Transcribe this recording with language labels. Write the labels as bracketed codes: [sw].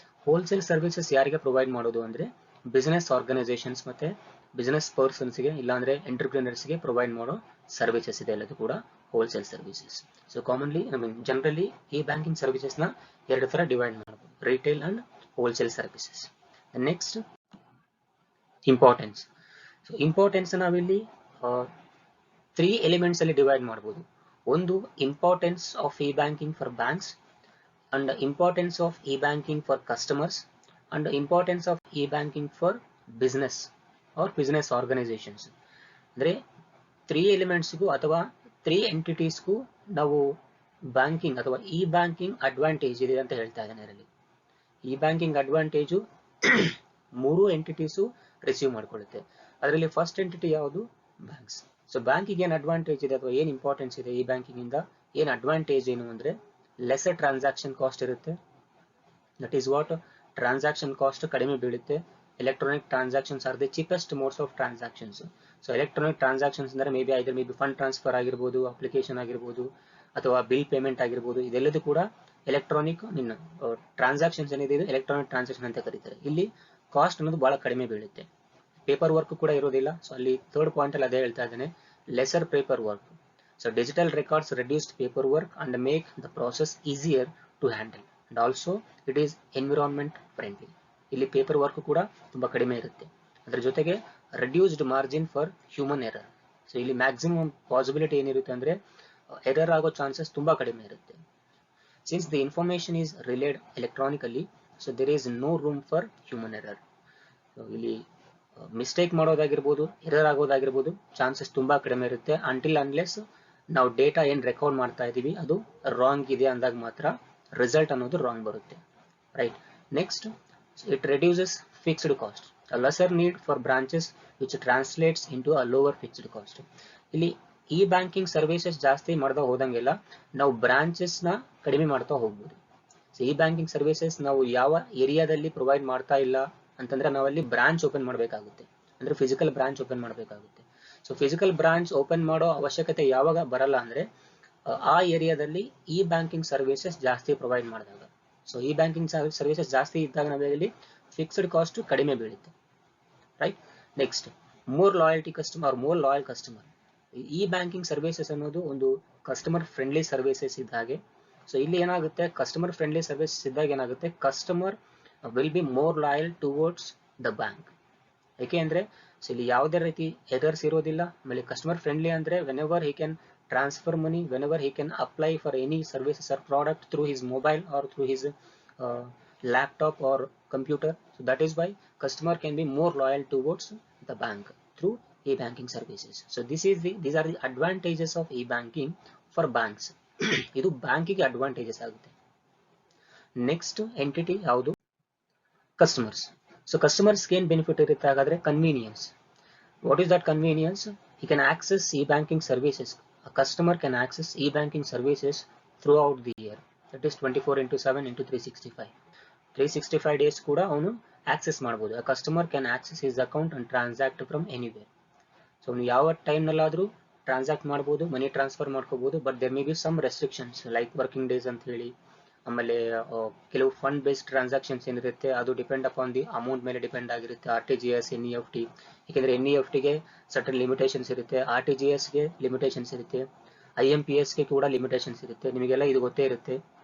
[kn] Wholesale services ಯಾರಿಗೆ provide ಮಾಡೋದು ಅಂದ್ರೆ ಬಿಸ್ನೆಸ್ ಆರ್ಗನೈಸೇಷನ್ಸ್ ಮತ್ತೆ ಬಿಸ್ನೆಸ್ ಪರ್ಸನ್ಸ್ ಗೆ ಇಲ್ಲಾಂದ್ರೆ ಎಂಟರ್ಪ್ರಿನರ್ಸ್ ಗೆ ಪ್ರೊವೈಡ್ ಮಾಡೋ ಸರ್ವಿಸಸ್ ಇದೆ ಎಲ್ಲದು ಕೂಡ wholesale services. So commonly generally ಈ ಬ್ಯಾಂಕಿಂಗ್ ಸರ್ವಿಸಸ್ ನ ಎರಡು ತರ ಡಿವೈಡ್ ಮಾಡಬಹುದು, retail and wholesale services. Next importance. So importance ನಾವಿಲ್ಲಿ 3 ಎಲಿಮೆಂಟ್ಸ್ ಅಲ್ಲಿ ಡಿವೈಡ್ ಮಾಡಬಹುದು. [en] ಒಂದು importance of e banking for banks, and the importance of e-banking for customers, and the importance of e-banking for business or business organizations. [kn] ಅಂದ್ರೆ 3 elements ಗೂ ಅಥವಾ 3 entities ಗೂ ನಾವು banking ಅಥವಾ ಇ ಬ್ಯಾಂಕಿಂಗ್ ಅಡ್ವಾಂಟೇಜ್ ಇದೆ ಅಂತ ಹೇಳ್ತಾ ಇದ್ದೇನೆ. ಇದರಲ್ಲಿ E banking advantage 3 entities receive ಮಾಡ್ಕೊಳ್ಳುತ್ತೆ. ಅದರಲ್ಲಿ ಫಸ್ಟ್ ಎಂಟಿಟಿ ಯಾವುದು, ಬ್ಯಾಂಕ್ಸ್. ಸೊ ಬ್ಯಾಂಕಿಗೆ ಏನು ಅಡ್ವಾಂಟೇಜ್ ಇದೆ ಅಥವಾ ಏನು ಇಂಪಾರ್ಟೆನ್ಸ್ ಇದೆ ಇ ಬ್ಯಾಂಕಿಂಗ್ ಇಂದ, ಏನು ಅಡ್ವಾಂಟೇಜ್ ಏನು ಅಂದ್ರೆ ಲೆಸರ್ ಟ್ರಾನ್ಸಾಕ್ಷನ್ ಕಾಸ್ಟ್ ಇರುತ್ತೆ. [en] that is what, [kn] transaction cost ಕಡಿಮೆ ಬೀಳುತ್ತೆ. [en] Electronic transactions are the cheapest modes of transactions. [kn] So electronic transactions ಅಂದ್ರೆ ಮೇ ಬಿ ಫಂಡ್ ಟ್ರಾನ್ಸ್ಫರ್ ಆಗಿರ್ಬೋದು, ಅಪ್ಲಿಕೇಶನ್ ಆಗಿರ್ಬೋದು, ಅಥವಾ ಬಿಲ್ ಪೇಮೆಂಟ್ ಆಗಿರ್ಬೋದು, ಇದೆಲ್ಲದೂ ಕೂಡ ಎಲೆಕ್ಟ್ರಾನಿಕ್ ಟ್ರಾನ್ಸಾಕ್ಷನ್ಸ್ ಏನಿದೆ ಇದು ಎಲೆಕ್ಟ್ರಾನಿಕ್ ಟ್ರಾನ್ಸಾಕ್ಷನ್ ಅಂತ ಕರೀತಾರೆ. ಇಲ್ಲಿ ಕಾಸ್ಟ್ ಅನ್ನೋದು ಬಹಳ ಕಡಿಮೆ ಬೀಳುತ್ತೆ, ಪೇಪರ್ ವರ್ಕ್ ಕೂಡ ಇರೋದಿಲ್ಲ. ಸೊ ಅಲ್ಲಿ ಥರ್ಡ್ ಪಾಯಿಂಟ್ ಅಲ್ಲಿ ಅದೇ ಹೇಳ್ತಾ ಇದ್ದೇನೆ, lesser paper work. [en] So digital records reduced paperwork and make the process easier to handle, and also it is environment friendly. [kn] ಇಲ್ಲಿ ಪೇಪರ್ ವರ್ಕ್ ಕೂಡ ತುಂಬಾ ಕಡಿಮೆ ಇರುತ್ತೆ. ಅದರ ಜೊತೆಗೆ [en] Reduced margin for human error. [kn] So ಇಲ್ಲಿ ಮ್ಯಾಕ್ಸಿಮಮ್ ಪಾಸಿಬಿಲಿಟಿ ಏನಿರುತ್ತೆ ಅಂದ್ರೆ ಎರರ್ ಆಗೋ ಚಾನ್ಸಸ್ ತುಂಬಾ ಕಡಿಮೆ ಇರುತ್ತೆ. [en] Since the information is relayed electronically, so there is no room for human error. [kn] ಇಲ್ಲಿ ಮಿಸ್ಟೇಕ್ ಮಾಡೋದಾಗಿರ್ಬೋದು, ಎರರ್ ಆಗೋದಾಗಿರ್ಬೋದು ಚಾನ್ಸಸ್ ತುಂಬಾ ಕಡಿಮೆ ಇರುತ್ತೆ. ಅಂಟಿಲ್ ಅನ್ಲೆಸ್ ನಾವು ಡೇಟಾ ಏನ್ ರೆಕಾರ್ಡ್ ಮಾಡ್ತಾ ಇದೀವಿ ಅದು ರಾಂಗ್ ಇದೆ ಅಂದಾಗ ಮಾತ್ರ ರಿಸಲ್ಟ್ ಅನ್ನೋದು ರಾಂಗ್ ಬರುತ್ತೆ, right. [en] Next, it reduces fixed cost, a lesser need for branches which translates into a lower fixed cost. [kn] ಇಲ್ಲಿ ಇ ಬ್ಯಾಂಕಿಂಗ್ ಸರ್ವಿಸಸ್ ಜಾಸ್ತಿ ಮಾಡ್ತಾ ಹೋದಂಗೆಲ್ಲ ನಾವು ಬ್ರಾಂಚಸ್ ನ ಕಡಿಮೆ ಮಾಡ್ತಾ ಹೋಗ್ಬೋದು. ಸೊ ಇ ಬ್ಯಾಂಕಿಂಗ್ ಸರ್ವಿಸಸ್ ನಾವು ಯಾವ ಏರಿಯಾದಲ್ಲಿ ಪ್ರೊವೈಡ್ ಮಾಡ್ತಾ ಇಲ್ಲ ಅಂತಂದ್ರೆ ನಾವಲ್ಲಿ ಬ್ರಾಂಚ್ ಓಪನ್ ಮಾಡಬೇಕಾಗುತ್ತೆ, ಅಂದ್ರೆ ಫಿಸಿಕಲ್ ಬ್ರಾಂಚ್ ಓಪನ್ ಮಾಡಬೇಕಾಗುತ್ತೆ. ಸೊ ಫಿಸಿಕಲ್ ಬ್ರಾಂಚ್ ಓಪನ್ ಮಾಡೋ ಅವಶ್ಯಕತೆ ಯಾವಾಗ ಬರಲ್ಲ ಅಂದ್ರೆ ಆ ಏರಿಯಾದಲ್ಲಿ ಇ ಬ್ಯಾಂಕಿಂಗ್ ಸರ್ವಿಸಸ್ ಜಾಸ್ತಿ ಪ್ರೊವೈಡ್ ಮಾಡಿದಾಗ. ಸೊ ಇ ಬ್ಯಾಂಕಿಂಗ್ ಸರ್ವಿಸಸ್ ಜಾಸ್ತಿ ಇದ್ದಾಗ ನಾವೇಳಿ ಫಿಕ್ಸ್ಡ್ ಕಾಸ್ಟ್ ಕಡಿಮೆ ಬೀಳುತ್ತೆ, right. [en] Next, more loyalty customer, more loyal customer. [kn] E banking services ಅನ್ನೋದು ಒಂದು ಕಸ್ಟಮರ್ ಫ್ರೆಂಡ್ಲಿ ಸರ್ವಿಸಸ್ ಇದ್ದ ಹಾಗೆ. ಸೊ ಇಲ್ಲಿ ಏನಾಗುತ್ತೆ, ಕಸ್ಟಮರ್ ಫ್ರೆಂಡ್ಲಿ ಸರ್ವಿಸ್ ಇದ್ದಾಗ ಏನಾಗುತ್ತೆ, [en] Customer will be more loyal towards the bank. [kn] ಯಾಕೆ ಅಂದ್ರೆ ಸೊ ಇಲ್ಲಿ ಯಾವುದೇ ರೀತಿ ಎರರ್ಸ್ ಇರೋದಿಲ್ಲ. ಆಮೇಲೆ ಕಸ್ಟಮರ್ ಫ್ರೆಂಡ್ಲಿ ಅಂದ್ರೆ [en] Whenever he can transfer money, whenever he can apply for any services or product through his mobile or through his laptop or computer. So that is why customer can be more loyal towards the bank through e-banking services. So these are the advantages of e-banking for banks. [kn] ಇದು ಬ್ಯಾಂಕಿಗೆ advantages ಆಗುತ್ತೆ. Next entity ಯಾವುದು, customers. So ಕಸ್ಟಮರ್ಸ್ಗೆ ಏನು benefit ಇರುತ್ತೆ ಹಾಗಾದ್ರೆ, convenience. [en] What is that convenience? he can access e-banking services. A customer can access e-banking services throughout the year. That is 24/7 into 365 days [kn] ಕೂಡ ಅವನು access ಮಾಡಬಹುದು. [en] A customer can access his account and transact from anywhere. [kn] So ಅವನು ಯಾವ time ನಲ್ಲಾದ್ರೂ transact ಮಾಡಬಹುದು, money transfer ಮಾಡ್ಕೋಬಹುದು. [en] but there may be some restrictions like working days [kn] ಅಂತ ಹೇಳಿ. ಆಮೇಲೆ ಕೆಲವು ಫಂಡ್ ಬೇಸ್ಡ್ ಟ್ರಾನ್ಸಾಕ್ಷನ್ಸ್ ಏನಿರುತ್ತೆ ಅದು ಡಿಪೆಂಡ್ ಅಪಾನ್ ದಿ ಅಮೌಂಟ್ ಮೇಲೆ ಡಿಪೆಂಡ್ ಆಗಿರುತ್ತೆ. RTGS, NEFT. ಯಾಕೆಂದ್ರೆ NEFT ಗೆ ಸರ್ಟನ್ ಲಿಮಿಟೇಷನ್ಸ್ ಇರುತ್ತೆ, RTGS ಗೆ ಲಿಮಿಟೇಷನ್ಸ್ ಇರುತ್ತೆ, IMPS ಗೆ ಕೂಡ ಲಿಮಿಟೇಷನ್ಸ್ ಇರುತ್ತೆ. ನಿಮಗೆಲ್ಲ ಇದು ಗೊತ್ತೇ ಇರುತ್ತೆ.